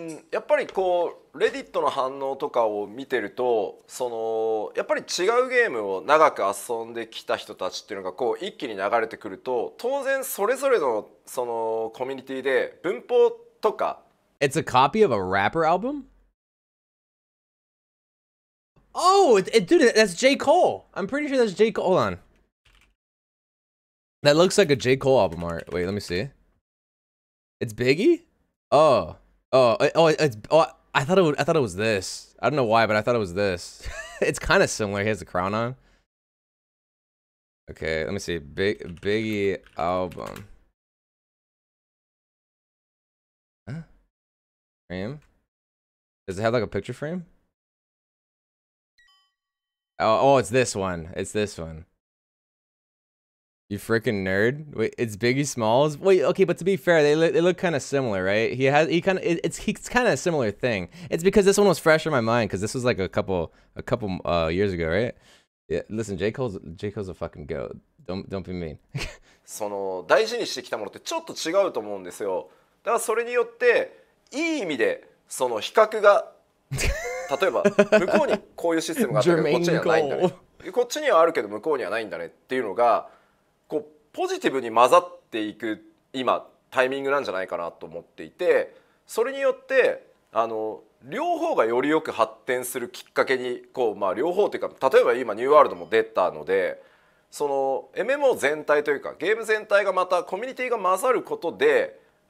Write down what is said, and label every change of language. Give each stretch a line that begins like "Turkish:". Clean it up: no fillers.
Japanese: やっぱりこうレディットの反応とかを見てると、やっぱり違うゲームを長く遊んできた人たちっていうのがこう一気に流れてくると、当然それぞれのコミュニティで文法とか。
English: It's a copy of a rapper album? Oh, dude, that's J. Cole. I'm pretty sure that's J. Cole. Hold on. That looks like a J. Cole album art. Wait, let me see. It's Biggie? Oh, I thought it was this. I don't know why, but I thought it was this. It's kind of similar. He has a crown on. Okay, let me see. Biggie album. Huh? Frame? Does it have like a picture frame? Oh, it's this one. It's this one. You freaking nerd. Wait, it's Biggie Smalls. Wait, okay, but to be fair, they look kind of similar, right? It's kind of a similar thing. It's because this one was fresh in my mind because this was like a couple years ago, right? Yeah, listen, J. Cole's a fucking goat. Don't be mean.
Japanese: 大事にしてきたものってちょっと違うと思うんですよ。だからそれによっていい意味で比較が例えば向こうにこういうシステムがあったけどこっちにはないんだね。こっちにはあるけど向こうにはないんだねっていうのがこうポジティブに混ざっていく今タイミングなんじゃないかなと思っていて、それによって両方がよりよく発展するきっかけに両方というか、例えば今ニューワールドも出たので、その MMO 全体というかゲーム全体がまたコミュニティが混ざることで